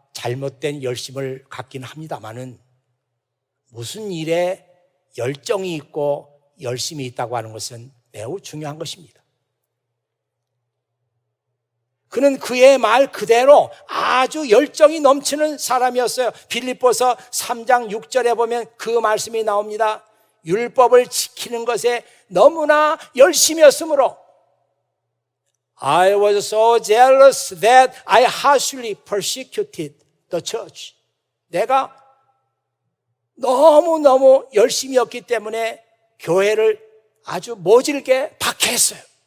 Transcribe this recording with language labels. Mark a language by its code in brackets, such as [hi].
[ko] 잘못된 열심을 갖긴 합니다마는 무슨 일에 열정이 있고 열심이 있다고 하는 것은 매우 중요한 것입니다. 그는 그의 말 그대로 아주 열정이 넘치는 사람이었어요. 빌립보서 3장 6절에 보면 그 말씀이 나옵니다. [en] 율법을 지키는 것에 너무나 열심이었으므로 I was so jealous that I harshly persecuted the church. [ko] 내가 너무너무 열심이었기 때문에 교회를 아주 모질게 박해했어요.